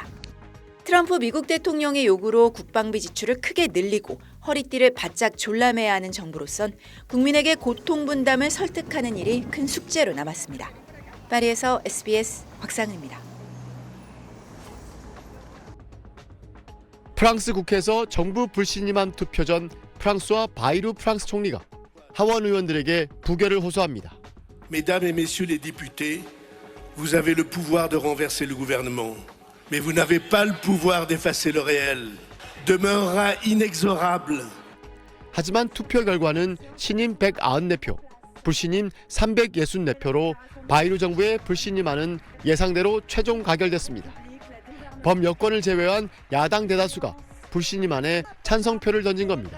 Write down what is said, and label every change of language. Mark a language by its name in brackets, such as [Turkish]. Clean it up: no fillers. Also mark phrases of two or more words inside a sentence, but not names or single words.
[Korean] 트럼프 미국 대통령의 요구로 국방비 지출을 크게 늘리고 허리띠를 바짝 졸라매야 하는 정부로선 국민에게 고통 분담을 설득하는 일이 큰 숙제로 남았습니다. 파리에서 SBS 곽상은입니다. 프랑스 국회에서 정부 불신임안 투표 전 프랑스와 바이루 프랑스 총리가 하원 의원들에게 부결을 호소합니다. [French] Mesdames et messieurs les députés, vous avez le pouvoir de renverser le gouvernement. Mais vous n'avez pas le pouvoir d'effacer le réel. Demeurera inexorable. [Korean] 하지만 투표 결과는 신임 194표, 불신임 364표로 바이루 정부의 불신임안은 예상대로 최종 가결됐습니다. 범여권을 제외한 야당 대다수가 불신임안에 찬성표를 던진 겁니다.